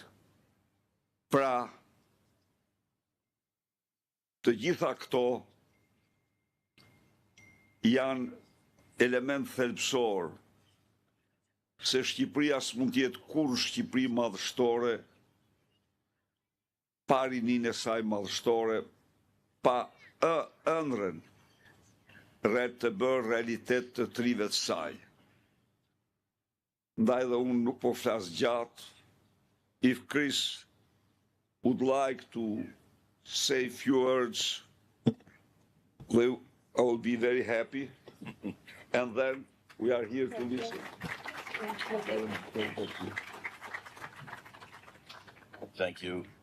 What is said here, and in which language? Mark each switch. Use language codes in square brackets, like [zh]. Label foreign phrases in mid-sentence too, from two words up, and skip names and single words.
[sq] Pra, të gjitha këto janë element thelbësor se Shqipëria s'mund t'jetë kur Shqipëri madhështore pa rinin e saj madhështore, pa ëndrën të bërë realitet të trive të saj. Ndaj dhe unë nuk po flas gjatë. [en] If Chris would like to say a few words, I will be very happy. And then we are here to listen. Thank you.